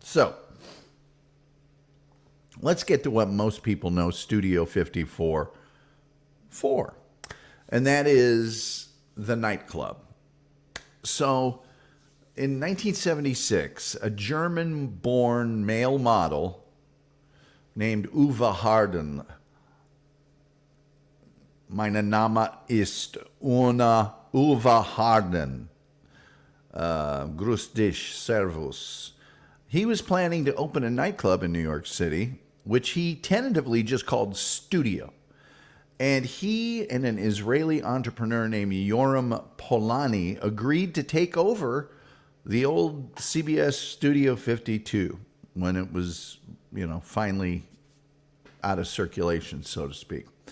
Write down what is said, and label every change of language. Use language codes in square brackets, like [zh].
[en] So, let's get to what most people know Studio 54 for. And that is the nightclub. So, in 1976, a German-born male model named Uwe Harden. [de] Mein Name ist Uwe Harden. Grüß dich, servus. [en] He was planning to open a nightclub in New York City, which he tentatively just called Studio. And he and an Israeli entrepreneur named Yoram Polani agreed to take over the old CBS Studio 52 when it was, finally out of circulation, so to speak.